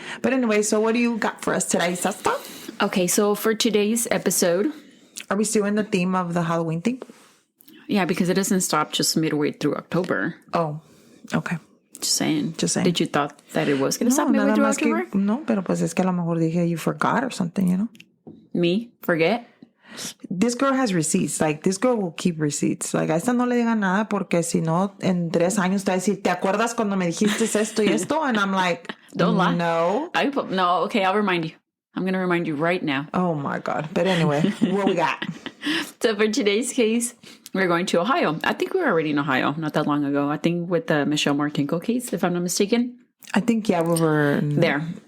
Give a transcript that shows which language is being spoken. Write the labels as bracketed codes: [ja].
[en] But anyway, so what do you got for us today, Sesta? Okay, so for today's episode... Are we still in the theme of the Halloween thing? Yeah, because it doesn't stop just midway through October. Oh, okay. Just saying. Just saying. Did you thought that it was going to stop midway through October? [es] No, pero pues es que a lo mejor dije [en] you forgot or something, you know? Me? Forget? This girl has receipts. Like, this girl will keep receipts. [es] Like, a esta no le diga nada porque si no, en 3 años te va a decir, ¿te acuerdas cuando me dijiste esto y esto? [en] And I'm like, don't lie. No. No, okay, I'll remind you. I'm going to remind you right now. Oh, my God. But anyway, what we got? So for today's case, we're going to Ohio. I think we were already in Ohio not that long ago. I think with the Michelle Martinko case, if I'm not mistaken. I think, yeah, we were there.